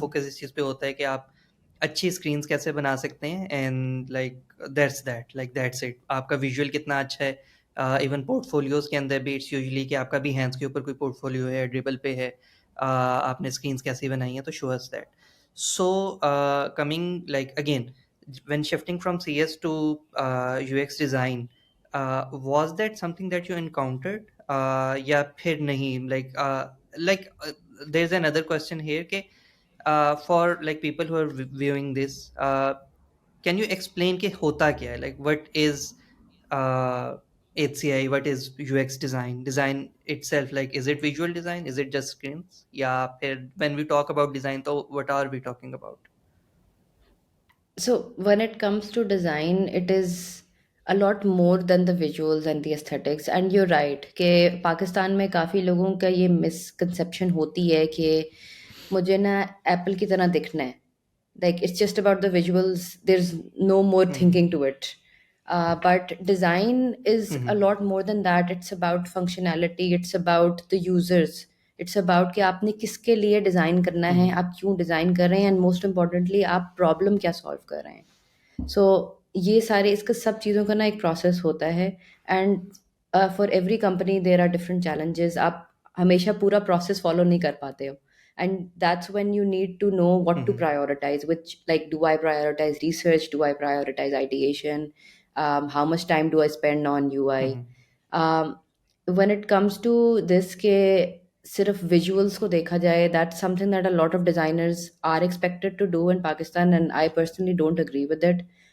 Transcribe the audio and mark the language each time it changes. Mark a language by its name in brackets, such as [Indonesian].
[Hindi] Focus इस चीज़ पे होता है कि आप अच्छी स्क्रीन्स कैसे बना सकते हैं, [English] and like that's it, [Hindi] आपका विजुअल कितना अच्छा है। [English] even [Hindi] पोर्टफोलियोज के अंदर भी [English] it's usually [Hindi] कि आपका भी हैंड्स के ऊपर कोई पोर्टफोलियो है, ड्रिबल पे है, आपने स्क्रीन्स कैसी बनाई हैं, तो [English] Show us that. So coming like again, when shifting from CS to UX design, was that something that you encountered, [Hindi] या फिर नहीं, [English] there's another question here कि for like people who are viewing this, can you explain [Hindi] कि होता क्या है, [English] like what is uh, HCI, what is UX design itself, like is it visual design, is it just screens, [Hindi] या फिर [English] when we talk about design, तो what are we talking about? So when it comes to design, it is a lot more than the visuals and the aesthetics. And you're right [Hindi] कि पाकिस्तान में काफ़ी लोगों का ये misconception होती है कि मुझे ना एप्पल की तरह दिखना है. [English] Like it's just about the visuals. There's no more Mm-hmm. thinking to it. But design is a Mm-hmm. lot more than that. It's about functionality. It's about the users. It's about [Hindi] कि आपने किसके लिए design करना है, Mm-hmm. आप क्यों design कर रहे हैं, [English] and most importantly [Hindi] आप प्रॉब्लम क्या सॉल्व कर रहे हैं. सो ये सारे इसका सब चीज़ों का ना एक प्रोसेस होता है. [English] And for every company there are different challenges. [Hindi] आप हमेशा पूरा प्रोसेस फॉलो नहीं कर पाते हो. [English] And that's when you need to know what to Mm-hmm. prioritize, which, like, do I prioritize research, do I prioritize ideation, how much time do I spend on UI. Mm-hmm. When it comes to this [Hindi] के सिर्फ visuals को देखा जाए, [English] that's something that a lot of designers are expected to do in Pakistan, and I personally don't agree with it.